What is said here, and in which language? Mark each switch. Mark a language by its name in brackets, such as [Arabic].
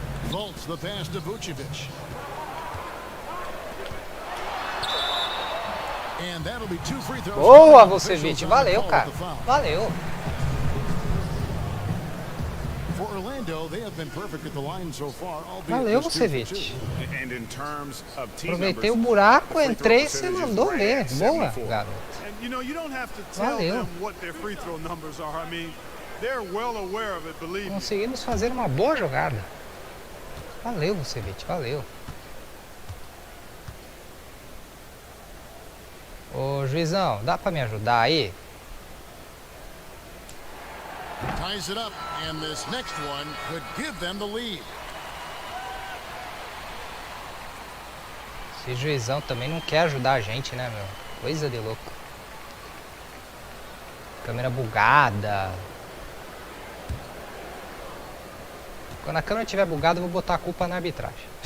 [English] Fultz the pass to Vucevic. And that'll be 2 free throws. [Portuguese] Boa, Vucevic. Valeu, cara. Valeu. [English] For Orlando, they have been perfect at the line so far. [Portuguese] Valeu, Vucevic. Aproveitei o buraco, entrei e você mandou ver. Boa, garoto. [English] You know, you don't have to tell [Portuguese] Valeu. [English] them what their free throw numbers are. I mean, they're well aware of it, believe me. [Portuguese] Conseguimos fazer uma boa jogada. Valeu, Vucevic. Valeu. Ô, juizão, dá pra me ajudar aí? [English] Ties it up, and this next one could give them the lead. [Portuguese] Esse juizão também não quer ajudar a gente, né, meu? Coisa de louco. Câmera bugada. Quando a câmera estiver bugada, eu vou botar a culpa na arbitragem.